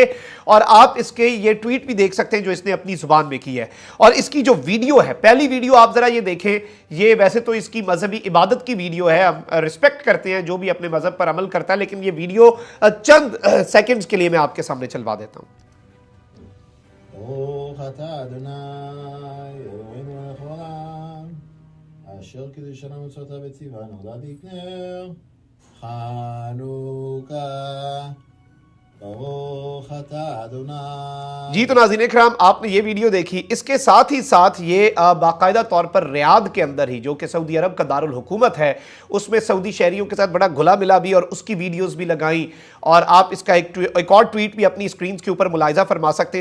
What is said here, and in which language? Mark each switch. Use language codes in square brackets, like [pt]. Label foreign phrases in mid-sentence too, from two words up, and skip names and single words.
[ur] اور آپ اس کے یہ ٹویٹ بھی دیکھ سکتے ہیں جو اس نے اپنی زبان میں کی ہے. اور اس کی جو ویڈیو ہے، پہلی ویڈیو آپ ذرا یہ دیکھیں، یہ ویسے تو اس کی مذہبی عبادت کی ویڈیو ہے، ہم ریسپیکٹ کرتے ہیں جو بھی اپنے مذہب پر عمل کرتا ہے، لیکن یہ ویڈیو چند سیکنڈز کے لیے میں آپ کے سامنے چلوا دیتا ہوں. [he] אשר קידושנו ומצוותיו וציוונו להדליק נר חנוכה ברוך אתה अदोनाई। [ur] جی تو ناظرین اکرام، آپ نے یہ ویڈیو دیکھی، اس کے ساتھ ہی ساتھ یہ باقاعدہ طور پر ریاض کے اندر ہی جو کہ سعودی عرب کا دارالحکومت ہے اس میں سعودی شہریوں کے ساتھ بڑا گھلا ملا بھی اور اس کی ویڈیوز بھی لگائی. اور آپ اس کا ایک اور ٹویٹ بھی اپنی اسکرین کے اوپر ملاحظہ فرما سکتے ہیں.